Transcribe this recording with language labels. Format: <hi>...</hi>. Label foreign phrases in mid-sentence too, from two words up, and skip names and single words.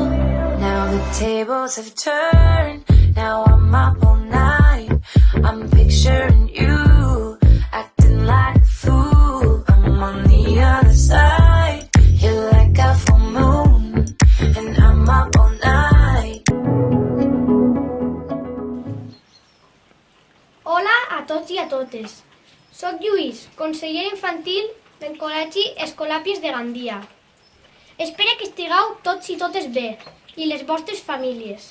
<en>Now the tables have turned, now I'm up all night. I'm picturing you acting like a fool. I'm on the other side, you're like a full moon, and I'm up all night.</en> <ca>Hola a tots i a totes. Soc Lluís, conseller infantil del Col·legi Escolàpies de Gandia. Espero que estigueu tots i totes bé, i les vostres famílies.</ca>